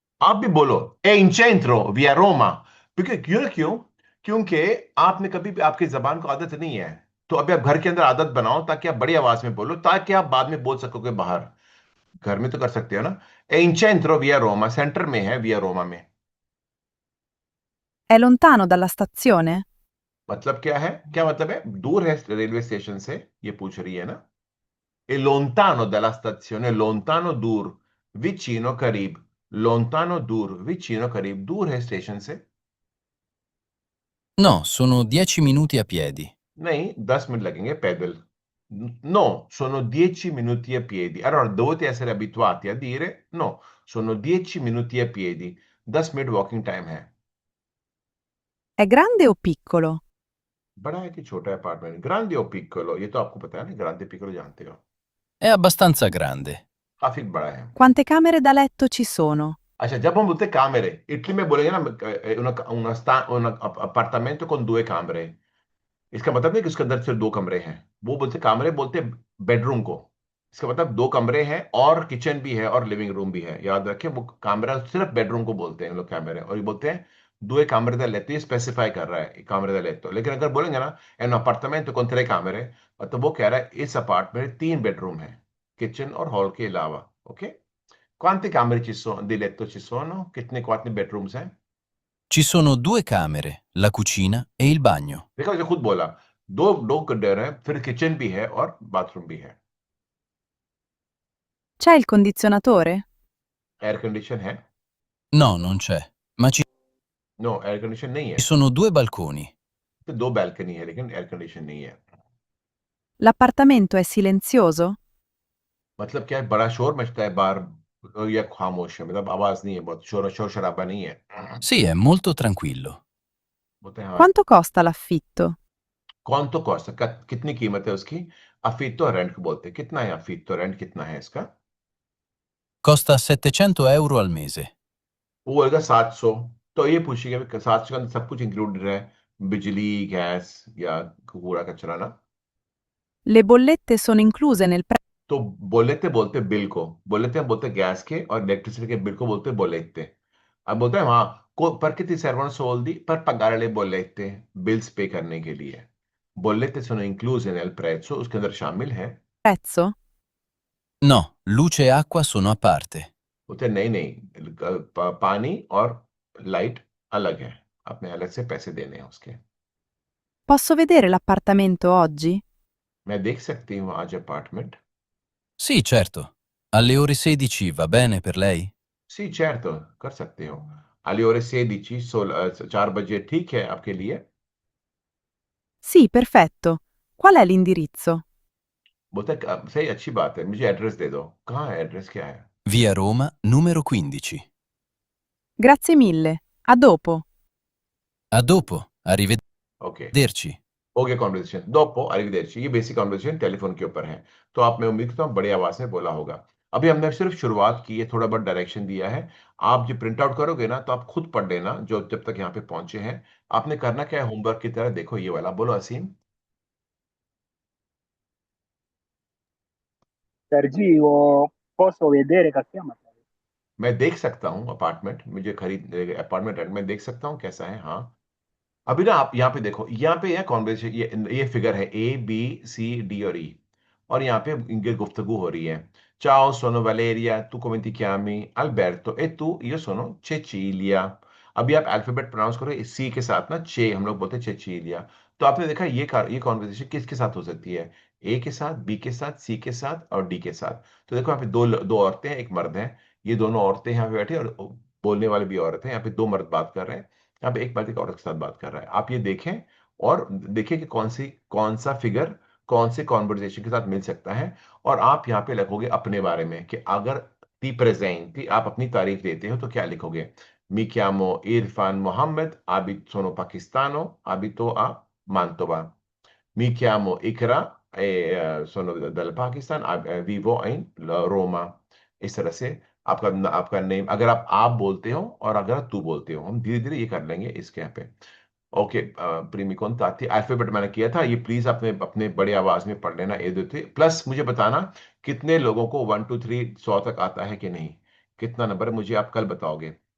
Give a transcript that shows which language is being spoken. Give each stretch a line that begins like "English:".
Hindi: आप भी बोलो,
Italian: ए इन centro via Roma।
Hindi: क्योंकि क्यों क्यों क्योंकि आपने कभी भी, आपकी जबान को आदत नहीं है, तो अभी आप घर के अंदर आदत बनाओ, ताकि आप बड़ी आवाज में बोलो, ताकि आप बाद में बोल सकोगे बाहर। घर में तो कर सकते हो ना।
Italian: ए इन centro via Roma,
Hindi: सेंटर में है, विया रोमा में।
Italian: È lontano dalla stazione?
Hindi: मतलब क्या है, क्या मतलब है, दूर है रेलवे स्टेशन से, ये पूछ रही है ना।
Italian: E lontano dalla stazione,
Hindi: lontano दूर, vicino करीब, lontano दूर, vicino करीब, दूर है स्टेशन से।
Italian: No, sono 10 minuti a piedi.
Hindi: नहीं, 10 मिनट लगेंगे पैदल।
Italian: No, sono 10 minuti a piedi. Allora dovete essere abituati a dire no, sono 10 minuti a piedi।
Hindi: 10 minute walking time है।
Italian: È grande o piccolo?
Hindi: बड़ा है कि छोटा है अपार्टमेंट,
Italian: ग्रांडे ओ पिccolo,
Hindi: ये तो आपको पता है ना, ग्रांडे पिccolo जानते हो।
Italian: È abbastanza grande.
Hindi: काफी बड़ा है।
Italian: Quante camere da letto ci sono?
Hindi: अच्छा, जब हम बोलते हैं कामरे, इटली में बोलेंगे ना अपार्टमेंट
Italian: con 2 camere।
Hindi: इसका मतलब नहीं कि उसके अंदर सिर्फ 2 कमरे हैं, वो बोलते कामरे बोलते हैं बेडरूम को। इसका मतलब 2 कमरे हैं और किचन भी है और लिविंग रूम भी है, याद रखें, वो कमरा सिर्फ बेडरूम को बोलते हैं लोग कैमरे, और ये बोलते हैं
Italian: due camere da letto,
Hindi: ये स्पेसिफाई कर रहा है
Italian: camere da letto,
Hindi: लेकिन अगर बोलेंगे ना
Italian: è un appartamento con 3 camere,
Hindi: तो वो कह रहा है इस अपार्टमेंट में 3 बेडरूम है, किचन और हॉल के अलावा।
Italian: ओके, quante camere ci sono di letto ci sono?
Hindi: कितने quanti bedrooms हैं?
Italian: Ci sono 2 camere, la cucina e il bagno.
Hindi: देखो जो खुद बोला, दो दो डर है, फिर किचन भी है और बाथरूम भी है।
Italian: C'è il condizionatore?
Hindi: Air condition है?
Italian: No, non c'è, ma ci
Hindi: no, air condition नहीं है।
Italian: sono 2 balconi.
Hindi: तो 2 बैल्कनी है, लेकिन एयर कंडीशन नहीं है।
Italian: L'appartamento è silenzioso?
Hindi: मतलब क्या है, बड़ा शोर मचता है बाहर या खामोश है, मतलब आवाज नहीं है, बहुत शोर शराबा नहीं है।
Italian: Sì, è molto tranquillo.
Hindi: बोलते हैं हाँ।
Italian: Quanto costa l'affitto?
Hindi: कौन तो कॉस्ट, कितनी कीमत है उसकी? अफीतो रेंट को बोलते हैं। कितना है अफीतो रेंट, कितना है इसका?
Italian: Costa 700 euro al mese.
Hindi: वो बोलेगा 700। तो ये पूछिएगा कि 700 के अंदर सब कुछ इंक्लूडेड है, बिजली, गैस या कूड़ा कचरा ना?
Italian: Le bollette sono incluse nel prezzo?
Hindi: तो बोलेते बोलते बिल को, बोलेते हम बोलते गैस के और इलेक्ट्रिसिटी के बिल को बोलते बोलेते। अब बोलते हैं हाँ को
Italian: perché ti servono soldi per pagare le bollette,
Hindi: bills पे करने के लिए।
Italian: bollette sono incluse nel prezzo,
Hindi: उसके अंदर शामिल है।
Italian: No, luce e acqua sono a parte.
Hindi: बोलते नहीं नहीं, पानी और लाइट अलग है, अपने अलग से पैसे देने हैं उसके।
Italian: Posso vedere l'appartamento oggi?
Hindi: मैं देख सकती हूँ आज apartment?
Italian: Sì, certo. Alle ore 16 va bene per lei? सी certo,
Hindi: कर सकते हो।
Italian: alle ore 16,
Hindi: 4 बजे ठीक है आपके लिए?
Italian: Sì, perfetto. Qual è l'indirizzo?
Hindi: बोलता है सही, अच्छी बात है, मुझे एड्रेस दे दो। कहाँ है एड्रेस, क्या है?
Italian: Via Roma, numero 15. Grazie mille. A dopo. A dopo, ओके, arrivederci.
Hindi: हो गया कॉन्वर्सेशन।
Italian: दोपो arrivederci,
Hindi: ये बेसिक कॉन्वर्सेशन टेलीफोन के ऊपर है। तो आप, मैं उम्मीद करता हूँ बड़ी आवाज में बोला होगा। अभी हमने सिर्फ शुरुआत की है, थोड़ा बहुत डायरेक्शन दिया है। आप जो प्रिंट आउट करोगे ना, तो आप खुद पढ़ लेना, जो जब तक यहाँ पे पहुंचे हैं। आपने करना क्या है, होमवर्क की तरह देखो ये वाला। बोलो असीम।
Italian: Sergio, posso vedere che chiama?
Hindi: मैं देख सकता हूँ अपार्टमेंट, मुझे खरीद अपार्टमेंट रेंट में देख सकता हूँ कैसा है। हाँ, अभी ना आप यहाँ पे देखो, यहाँ पे यह कॉन्वर्सेशन, ये फिगर है ए बी सी डी और ई, और यहाँ पे इनकी गुफ्तगू हो रही है।
Italian: Ciao, sono Valeria, tu come ti chiami? Alberto, e tu? Io sono Cecilia।
Hindi: अभी आप अल्फाबेट प्रोनाउंस करो सी के साथ ना, चे हम लोग बोलते हैं चेचिलिया। तो आपने देखा ये कॉन्वर्सेशन किसके साथ हो सकती है? ए के साथ, बी के साथ, सी के साथ और डी के साथ। तो देखो यहाँ पे दो दो औरतें हैं, एक मर्द है। ये दोनों औरतें यहाँ पे बैठी और बोलने वाले भी औरत है। यहाँ पे दो मर्द बात कर रहे हैं, यहाँ पे एक मर्द एक औरत के साथ बात कर रहा है। आप ये देखें और देखिए कि कौन सा फिगर कौन से कॉन्वर्जेशन के साथ मिल सकता है। और आप यहाँ पे लिखोगे अपने बारे में कि अगर
Italian: ती प्रेजेंटी,
Hindi: आप अपनी तारीफ देते हो तो क्या लिखोगे?
Italian: Mi chiamo Irfan Mohammed, sono pakistano, abito a Mantova। Mi chiamo Ikra, sono dal Pakistan, vivo in Roma।
Hindi: इस तरह से आपका नेम, अगर आप बोलते हो और अगर तू बोलते हो, हम धीरे धीरे ये कर लेंगे इसके यहाँ पे। ओके, प्रीमी कौन ताती अल्फाबेट मैंने किया था, ये प्लीज अपने अपने बड़ी आवाज में पढ़ लेना। ए देते प्लस मुझे बताना कितने लोगों को 1 2 3 100 तक आता है कि नहीं, कितना नंबर है मुझे आप कल बताओगे।